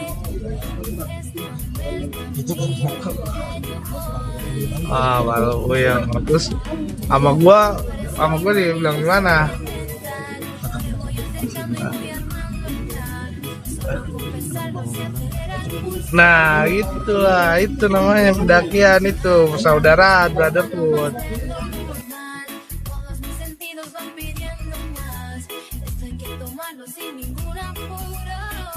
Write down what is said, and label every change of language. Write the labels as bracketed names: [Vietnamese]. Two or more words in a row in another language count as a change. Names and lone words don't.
[Indonesian] Kalau gue yang terus sama gue dia bilang gimana? Nah, itulah, itu namanya pendakian itu, persaudaraan, brotherhood. [Spanish] Todos mis sentidos van pidiendo más. Esto hay que tomarlo sin ningún apuro.